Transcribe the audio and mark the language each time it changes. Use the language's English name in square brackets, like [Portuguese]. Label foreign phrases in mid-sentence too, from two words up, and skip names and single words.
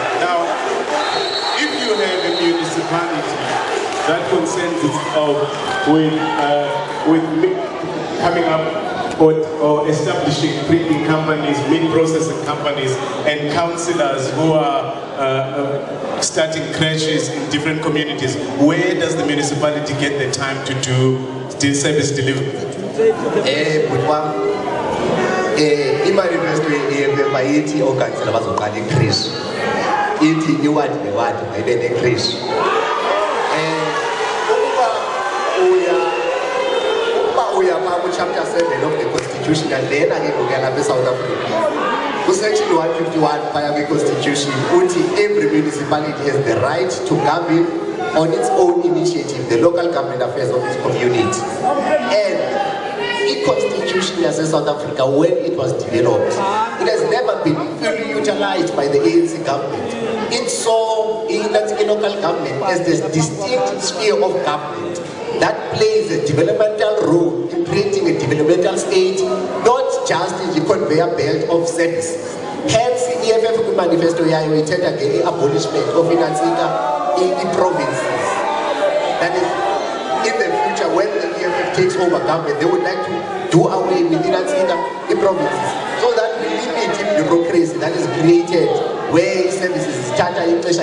[English] Now, if you have a municipality that concerns itself with coming up or establishing printing companies, meat processing companies, and councillors who are starting creches in different communities, where does the municipality get the time to do service delivery? [Xhosa] Imanifesto ye-EFF ayithi ookansela bazoqala ikrishi, ithi iwadi newadi mayibe nekrishi. [English] Uya chapter 7 of the Constitution, and then again we are South Africa. Section 151 of the Constitution, every municipality has the right to govern on its own initiative the local government affairs of its community. And the Constitution as South Africa, when it was developed, it has never been fully utilized by the ANC government. It saw the local government as this distinct sphere of government that plays a developmental role in creating a developmental state, not just in the conveyor belt of services. Hence, the EFF manifesto [Xhosa] yayo ithetha [English] the abolishment of inansika in the provinces. That is, in the future, when the EFF takes over government, they would like to do away with inansika in provinces, so that we limit the bureaucracy that is created where services start in